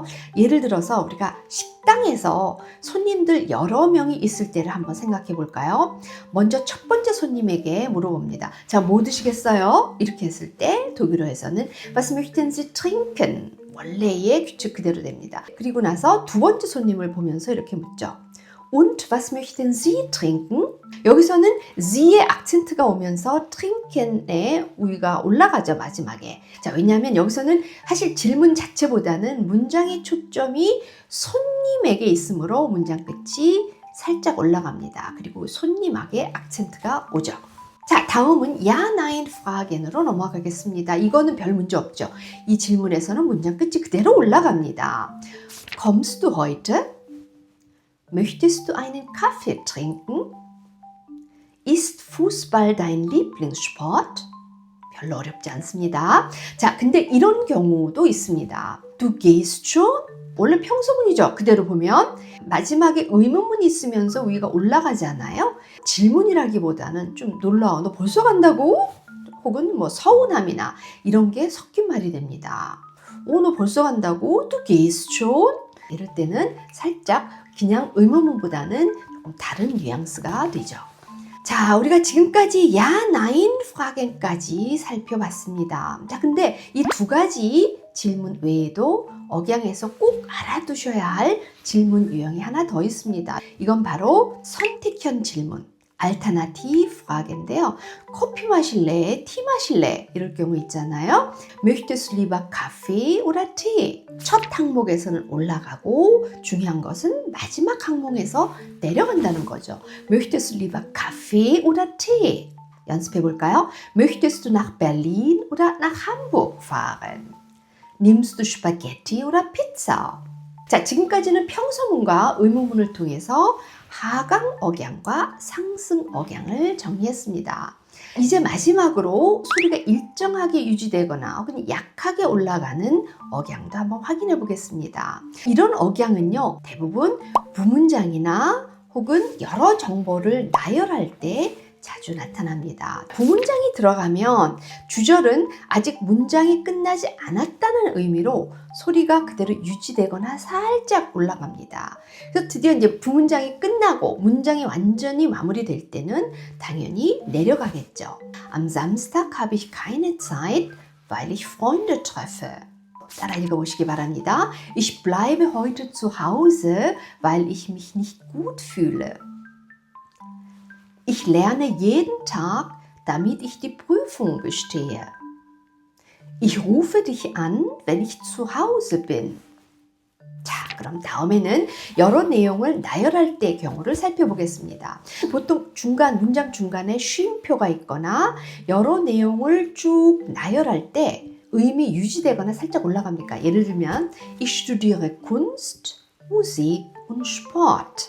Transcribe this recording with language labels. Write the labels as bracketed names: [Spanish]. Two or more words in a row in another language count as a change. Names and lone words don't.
[Korean] 예를 들어서 우리가 식당에서 손님들 여러 명이 있을 때를 한번 생각해 볼까요? 먼저 첫 번째 손님에게 물어봅니다. 자, 뭐 드시겠어요? 이렇게 했을 때 독일어에서는 [German] Was möchten Sie trinken? [Korean] 원래의 규칙 그대로 됩니다. 그리고 나서 두 번째 손님을 보면서 이렇게 묻죠. [German] Und was möchten Sie trinken? [Korean] 여기서는 Sie의 악센트가 오면서 trinken의 우위가 올라가죠, 마지막에. 자, 왜냐하면 여기서는 사실 질문 자체보다는 문장의 초점이 손님에게 있으므로 문장 끝이 살짝 올라갑니다. 그리고 손님에게 악센트가 오죠. 자, 다음은 [German] Ja, Nein, [Korean] Fragen으로 넘어가겠습니다. 이거는 별 문제 없죠. 이 질문에서는 문장 끝이 그대로 올라갑니다. [German] Kommst du heute? Möchtest du einen Kaffee trinken? Ist Fußball dein Lieblingssport? [Korean] 별로 어렵지 않습니다. 자, 근데 이런 경우도 있습니다. [German] Du gehst schon? [Korean] 원래 평소문이죠. 그대로 보면 마지막에 의문문이 있으면서 위가 올라가지 않아요? 질문이라기보다는 좀 놀라워. 너 벌써 간다고? 혹은 뭐 서운함이나 이런 게 섞인 말이 됩니다. 너 벌써 간다고? [German] Du gehst schon? [Korean] 이럴 때는 살짝 그냥 의문문보다는 조금 다른 뉘앙스가 되죠. 자, 우리가 지금까지 [German] Ja, Nein, [Korean] Fragen까지 살펴봤습니다. 자, 근데 이 두 가지 질문 외에도 억양에서 꼭 알아두셔야 할 질문 유형이 하나 더 있습니다. 이건 바로 선택형 질문. [German] Alternative Frage [Korean] 인데요. 커피 마실래? 티 마실래? 이럴 경우 있잖아요. [German] Möchtest du lieber Kaffee oder Tee? [Korean] 첫 항목에서는 올라가고 중요한 것은 마지막 항목에서 내려간다는 거죠. [German] Möchtest du lieber Kaffee oder Tee? [Korean] 연습해 볼까요? [German] Möchtest du nach Berlin oder nach Hamburg fahren? Nimmst du Spaghetti oder Pizza? [Korean] 자, 지금까지는 평서문과 의문문을 통해서 하강 억양과 상승 억양을 정리했습니다. 이제 마지막으로 소리가 일정하게 유지되거나 혹은 약하게 올라가는 억양도 한번 확인해 보겠습니다. 이런 억양은요, 대부분 부문장이나 혹은 여러 정보를 나열할 때 자주 나타납니다. 부문장이 들어가면 주절은 아직 문장이 끝나지 않았다는 의미로 소리가 그대로 유지되거나 살짝 올라갑니다. 그래서 드디어 이제 부문장이 끝나고 문장이 완전히 마무리될 때는 당연히 내려가겠죠. [German] Am Samstag habe ich keine Zeit, weil ich Freunde treffe. [Korean] 따라 읽어보시기 바랍니다. [German] Ich bleibe heute zu Hause, weil ich mich nicht gut fühle. Ich lerne jeden Tag, damit ich die Prüfung bestehe. Ich rufe dich an, wenn ich zu Hause bin. [Korean] 자, 그럼 다음에는 여러 내용을 나열할 때 경우를 살펴보겠습니다. 보통 문장 중간에 쉼표가 있거나 여러 내용을 쭉 나열할 때 의미 유지되거나 살짝 올라갑니까? 예를 들면 [German] Ich studiere Kunst, Musik und Sport.